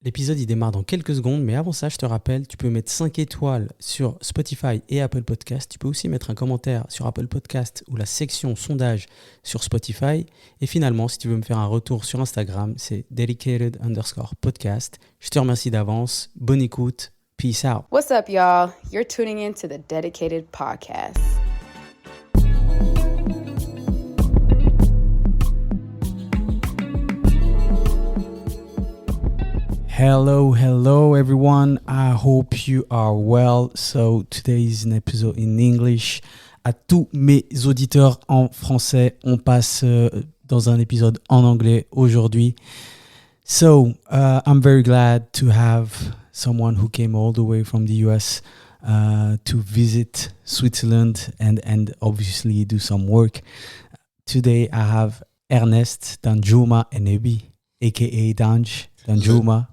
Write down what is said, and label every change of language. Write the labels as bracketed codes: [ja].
[fr] L'épisode, il démarre dans quelques secondes, mais avant ça, je te rappelle, tu peux mettre 5 étoiles sur Spotify et Apple Podcast. Tu peux aussi mettre un commentaire sur Apple Podcast ou la section sondage sur Spotify. Et finalement, si tu veux me faire un retour sur Instagram, c'est dedicated_podcast. Je te remercie d'avance. Bonne écoute. [en] Peace out. What's up, y'all? You're tuning in to the Dedicated Podcast. Hello everyone. I hope you are well. So today is an episode in English. [fr] À tous mes auditeurs en français, on passe dans un épisode en anglais aujourd'hui. [en] So I'm very glad to have someone who came all the way from the US to visit Switzerland and obviously do some work. Today I have Ernest, Danjuma and Ebi, aka Danjuma.